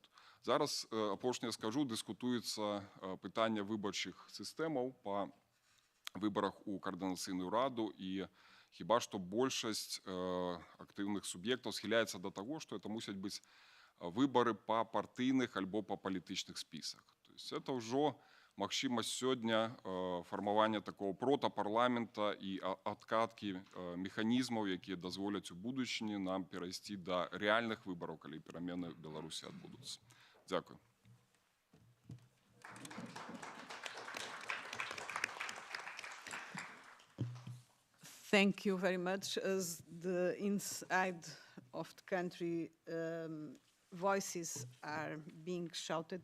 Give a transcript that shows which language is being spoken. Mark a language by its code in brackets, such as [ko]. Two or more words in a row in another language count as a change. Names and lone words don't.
[be] Зараз, апошняе скажу, дыскутуецца пытанне выбарчых сістэмаў па выбарах у каардынацыйную раду, і хіба што большасць актыўных суб'ектаў схіляецца да таго, што это мусяць быць выбары па партыйных альбо па палітычных спісах. [ru] То есть это [be] ўжо магчымасць сёння фармавання такого протапарламента і адкаткі механізмаў, якія дазволяць у будучыні нам перайсці да рэальных выбараў, калі перамены ў Беларусі адбудуцца. Дзякую. [en] Thank you very much. As the inside of the country voices are being shouted.